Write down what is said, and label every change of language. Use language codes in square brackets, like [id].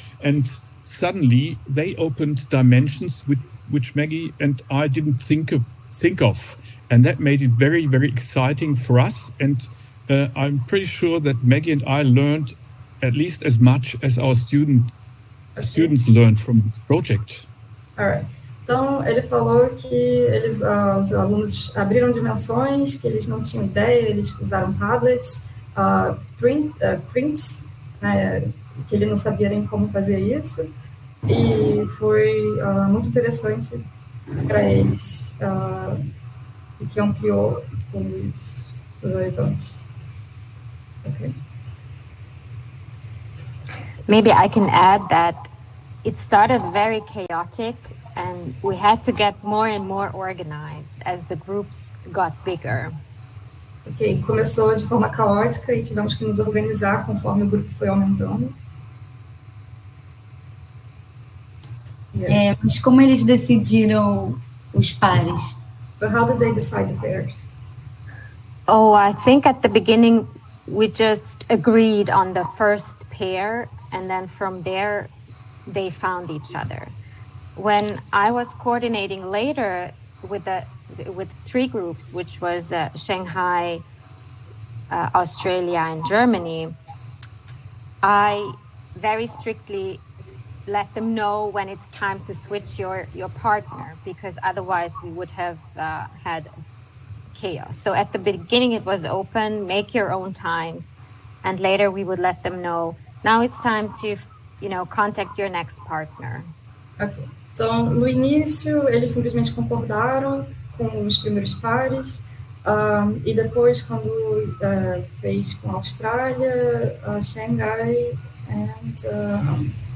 [en] And suddenly they opened dimensions which Maggie and I didn't think of. And that made it very, very exciting for us. And I'm pretty sure that Maggie and I learned at least as much as our students learned from this project. Alright. [pt] Então, ele falou que os alunos abriram dimensões, que eles não tinham ideia, eles usaram tablets, prints, que ele não sabia nem como fazer isso. E foi muito interessante para eles e que ampliou os horizontes. [en] Okay. Maybe I can add that it started very chaotic and we had to get more and more organized as the groups got bigger. [pt] Ok, começou de forma caótica e tivemos que nos organizar conforme o grupo foi aumentando. Mas como eles decidiram os pares? [en] But how did they decide the pairs? Oh, I think at the beginning we just agreed on the first pair, and then from there they found each other. When I was coordinating later with 3 groups, which was Shanghai, Australia, and Germany, I very strictly let them know when it's time to switch your partner, because otherwise we would have had chaos. So at the beginning it was open, make your own times, and later we would let them know, now it's time to, contact your next partner. [pt] Ok, então no início eles simplesmente concordaram com os primeiros pares, e depois quando fez com a Austrália, Shanghai and